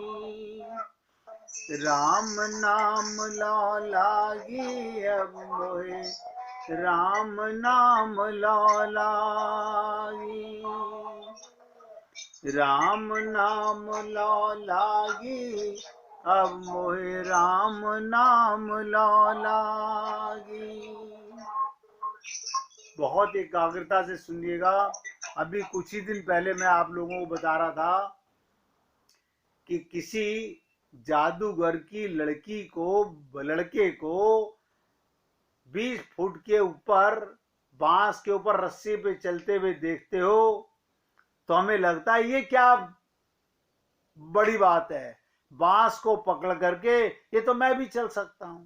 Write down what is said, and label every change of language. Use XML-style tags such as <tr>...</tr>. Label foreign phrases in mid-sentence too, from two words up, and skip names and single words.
<hi>राम नाम लो लागी, अब मोहे राम नाम लो लागी, राम नाम लो लागी, अब मोहे राम नाम लो लागी। बहुत एकाग्रता से सुनिएगा। अभी कुछ ही दिन पहले मैं आप लोगों को बता रहा था कि किसी जादूगर की लड़के को 20 फुट के ऊपर बांस के ऊपर रस्सी पे चलते हुए देखते हो तो हमें लगता है ये क्या बड़ी बात है, बांस को पकड़ करके ये तो मैं भी चल सकता हूं।</hi>